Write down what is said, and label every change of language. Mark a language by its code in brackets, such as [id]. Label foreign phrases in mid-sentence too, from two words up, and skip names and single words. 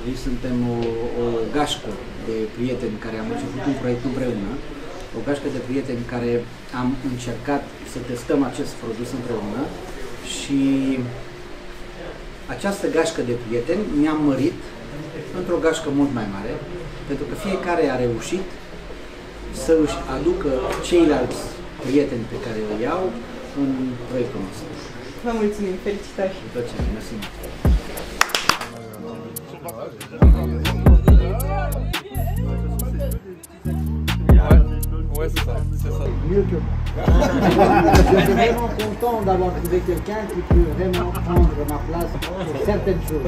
[ro] Suntem o gașcă de prieteni care am început un proiect împreună, o gașcă de prieteni care am încercat să testăm acest produs împreună și această gașcă de prieteni ne-am mărit într-o gașcă mult mai mare, pentru că fiecare a reușit să își aducă ceilalți prieteni pe care îi iau în proiectul nostru. Vă mulțumim, felicitări! Mersi. [fr] Ouais, c'est ça, c'est ça. Mieux que moi. Je suis vraiment content d'avoir trouvé quelqu'un qui peut vraiment prendre ma place sur certaines choses.